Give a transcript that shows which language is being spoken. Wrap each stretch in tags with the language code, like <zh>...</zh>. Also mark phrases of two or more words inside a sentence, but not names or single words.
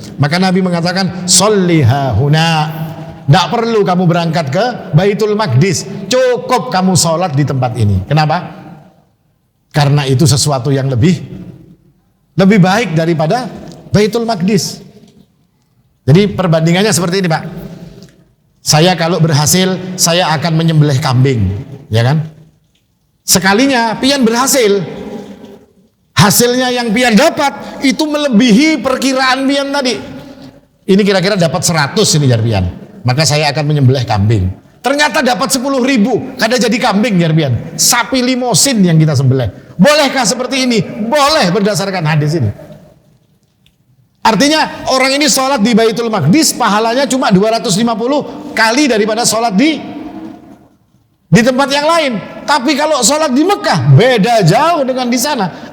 <id>Maka Nabi mengatakan,</id> <ar>صل هاهنا.</ar> <id>Tidak perlu kamu berangkat ke Baitul Maqdis, cukup kamu sholat di tempat ini. Kenapa? Karena itu sesuatu yang lebih baik daripada Baitul Maqdis. Jadi perbandingannya seperti ini, Pak. Saya kalau berhasil, saya akan menyembelih kambing, ya kan?</id> <bjn>Sekalinya pian berhasil, hasilnya yang pian dapat itu melebihi perkiraan pian tadi. Ini kira-kira dapat 100 ini jar pian. Maka saya akan menyembelih kambing. Ternyata dapat 10.000, kada jadi kambing jar pian.</bjn> <id>Sapi limosin yang kita sembelih. Bolehkah seperti ini? Boleh berdasarkan hadis ini. Artinya orang ini sholat di Baitul Maqdis pahalanya cuma 250 kali daripada sholat di tempat yang lain. Tapi kalau sholat di Mekah beda jauh dengan di sana.</id>